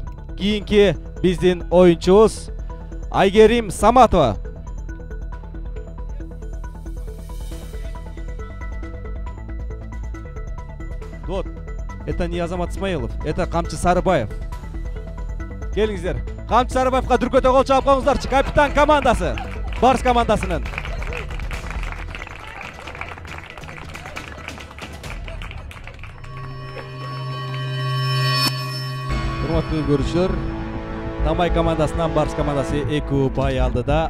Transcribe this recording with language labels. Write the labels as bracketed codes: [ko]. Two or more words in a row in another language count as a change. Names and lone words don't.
[ky] Кийинки биздин оюнчубуз Айгерим Саматова. [ru] Вот, это не Азамат Исмаилов, это Камчы Сарыбаев. [ky] Келиңиздер. Камчы Сарыбаевга дүркөтө кол чаап коюңуздарчы. Капитан командасы, Барс командасынын. Урматтуу көрүүчүлөр, Тамай командасынан Барс командасы 2 ұпай алдыда.